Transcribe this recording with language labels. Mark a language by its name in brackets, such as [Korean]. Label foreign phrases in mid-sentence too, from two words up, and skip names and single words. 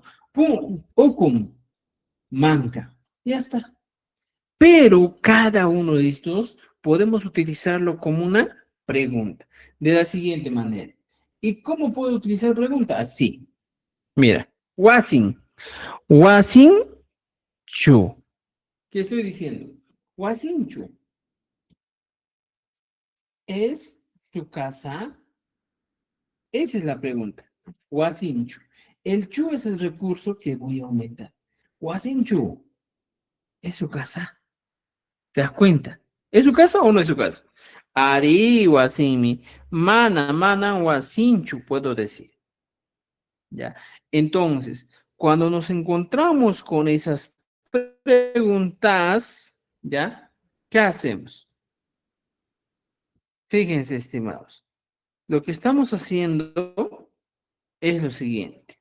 [Quechua] Pukun. Manca. [Spanish] Ya está. Pero cada uno de estos podemos utilizarlo como una pregunta. De la siguiente manera. ¿Y cómo puedo utilizar pregunta? Así. Mira. [Quechua] Wasin. Wasinchu. [Spanish] ¿Qué estoy diciendo? Wasinchu. ¿Es su casa? Esa es la pregunta. Wasinchu. El chu es el recurso que voy a aumentar. Wasinchu. ¿Es su casa? ¿Te das cuenta? ¿Es su casa o no es su casa? [Quechua] Ari wasimi. Mana wasinchu, [Spanish] puedo decir. ¿Ya? Entonces, cuando nos encontramos con esas preguntas, ¿ya? ¿Qué hacemos? Fíjense, estimados. Lo que estamos haciendo es lo siguiente.